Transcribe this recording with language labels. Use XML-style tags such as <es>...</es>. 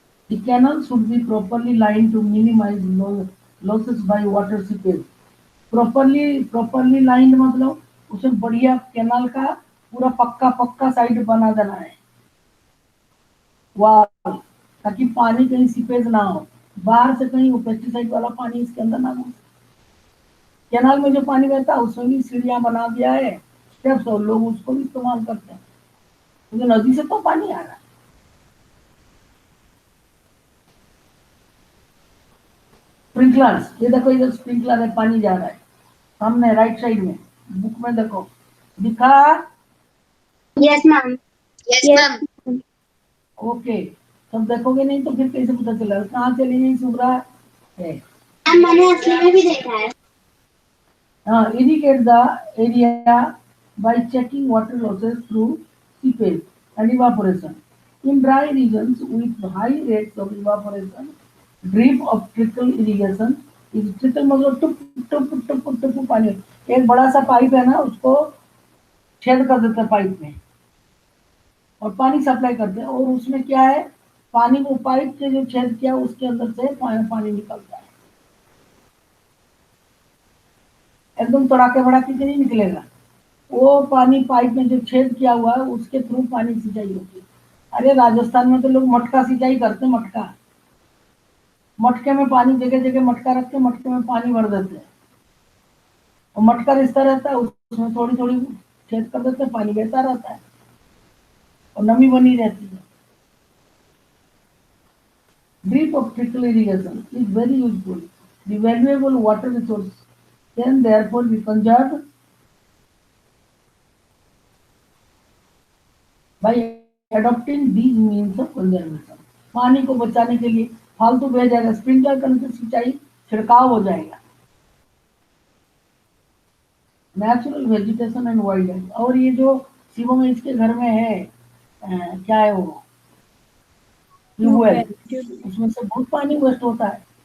<en>The canal should be properly lined to minimize losses by water seepage. Properly lined</en> <hi>मतलब उसे बढ़िया canal का पूरा पक्का साइड बना देना है, वाल, ताकि पानी कहीं सीपेज ना हो, बाहर से कहीं वो पेस्टिसाइड वाला पानी इसके अंदर ना घुसे। कैनाल में जो पानी बहता है उसमें भी सीढ़ियां बना दिया है, स्टेप्स, और लोग उसको भी इस्तेमाल करते हैं, क्योंकि नदी से तो पानी आ रहा है। स्प्रिंकलर्स, ये देखो इधर स्प्रिंकलर है, पानी जा रहा है सामने राइट साइड में, बुक में देखो, दिखा?</hi> <en>Yes ma'am. Yes ma'am.</en> <hi>Okay, तब देखोगे नहीं तो फिर कैसे पता चला कहाँ चली गई शुभ्रा है? मैंने असली में भी देखा है।</hi> <en>हाँ, irrigate the area by checking water losses through seepage and evaporation. In dry regions with high rates of evaporation, drip of trickle irrigation is trickle</en> <hi>मतलब टुप टुप टुप टुप पानी, एक बड़ा सा पाइप है ना, उसको छेद कर देते हैं पाइप में और पानी सप्लाई करते हैं, और उसमें क्या है, पानी वो पाइप से जो छेद किया उसके अंदर से पानी निकलता है, एकदम तड़ाके भड़ाके के नहीं निकलेगा, वो पानी पाइप में जो छेद किया हुआ है उसके थ्रू पानी सिंचाई होती है। अरे राजस्थान में तो लोग मटका सिंचाई करते हैं, मटके में पानी, जगह जगह मटका रख के मटके में पानी भर देते हैं, और मटका रिश्ता रहता है, उसमें थोड़ी थोड़ी छेद कर देते हैं, पानी बहता रहता है और नमी बनी रहती है।</hi> <en>Drip of trickle irrigation is very useful. The valuable water resource can therefore be conserved by adopting these means of conservation.</en> <hi>पानी को बचाने के लिए फालतू बह जाएगा, स्प्रिंकलर करने से सिंचाई छिड़काव हो जाएगा.</hi> <en>Natural vegetation and wildlife.</en> <hi>और ये जो शिवम इसके घर में है, क्या है वो, ट्यूबवेल, उसमें से बहुत पानी वेस्ट होता है.</hi>